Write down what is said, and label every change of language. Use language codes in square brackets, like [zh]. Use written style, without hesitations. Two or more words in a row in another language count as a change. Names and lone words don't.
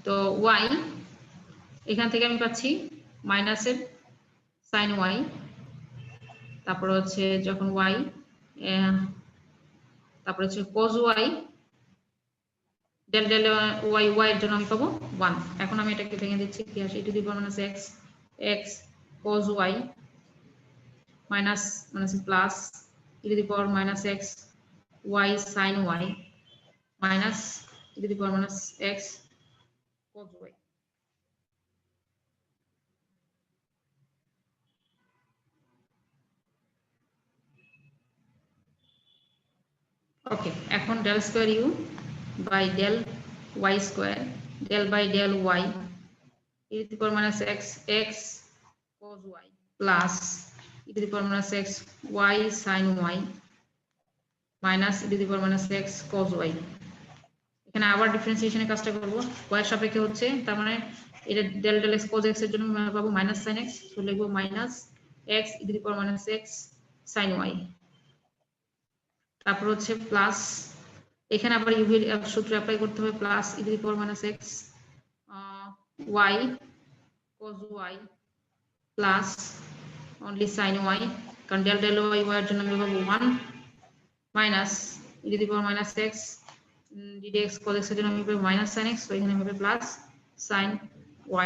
[bn] তো y এখান থেকে আমি পাচ্ছি মাইনাসের [en] sine y, [bn] তারপর হচ্ছে যখন ওয়াই, তারপর হচ্ছে [en] cos y, del del y, [bn] ওয়াই এর জন্য আমি পাবো 1। এখন আমি এটাকে ভেঙে দিচ্ছি, কি আসে [en] e to the power minus x, x cos y minus minus plus e to the power minus x, y sin y minus e to the power minus x cos y. ওকে, এখন del square u by del y square, del by del y e to the power minus x, x cos y plus e to the power minus x, y sin y minus e to the power minus x cos y. [bn] এখানে আবার ডিফারেন্সিয়েশনের কাজটা করব, y এর সাপেক্ষে হচ্ছে, তার মানে এটা [en] del del x cos x [bn] এর জন্য আমি পাবো [en] minus sin x, [bn] তো লিখবো [en] minus x e to the power minus x sin y. [bn] তারপর হচ্ছে প্লাস, এখানে আবার ইউ এর সূত্র অ্যাপ্লাই করতে হবে, [en] plus e to the power minus x y cos y plus only sin y, [bn] কারণ [en] del del y y [bn] এর জন্য আমি পাবো 1 [en] minus e to the power minus x ddx cos x [bn] এর জন্য আমি পাবো [en] minus sin x, [bn] তো এখানে হবে [en] plus sin y.